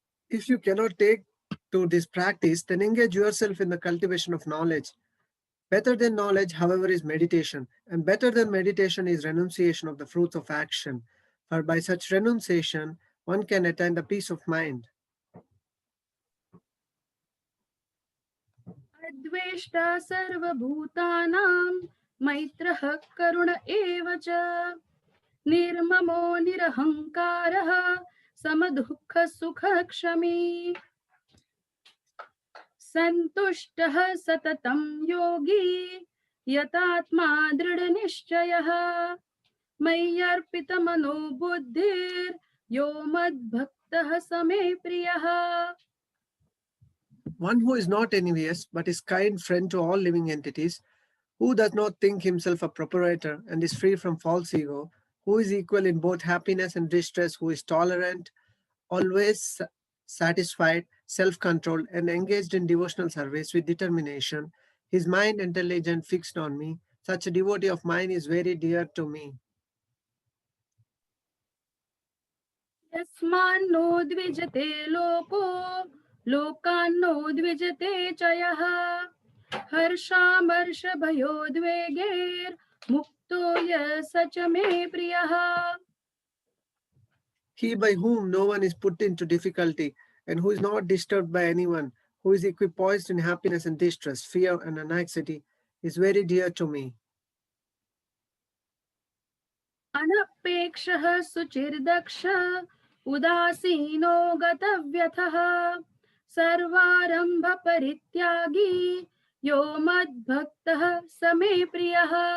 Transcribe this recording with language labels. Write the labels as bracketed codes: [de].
[en] If you cannot take to this practice, then engage yourself in the cultivation of knowledge. Better than knowledge, however, is meditation, and better than meditation is renunciation of the fruits of action. For by such renunciation, one can attain the peace of mind. [sa] अद्वेष्टा सर्वभूतानां मैत्रः करुण एव च निर्ममो निरहङ्कारः समदुःखसुखक्षमी सन्तुष्टः सततं योगी यतात्मा दृढनिश्चयः मय्यर्पितमनो बुद्धिर्यो मद्भक्तः समे प्रियः. [en] One who is not envious, but is kind friend to all living entities, who does not think himself a proprietor and is free from false ego, who is equal in both happiness and distress, who is tolerant, always satisfied, self-controlled, and engaged in devotional service with determination, his mind intelligent fixed on me, such a devotee of mine is very dear to me. [sa] यस्मान्नो द्विजते लोको लोकान्नो द्विजते च यः हर्षामर्षभयोद्वेगैर्मुक्तो यः स च मे प्रियः. [en] He by whom no one is put into difficulty and who is not disturbed by anyone, who is equipoised in happiness and distress, fear and anxiety, is very dear to me. [sa] अनपेक्षः सुचिर्दक्ष उदासीनो गतव्यथः सर्वारंभ परित्यागी यो मद्भक्तः स मे प्रियः.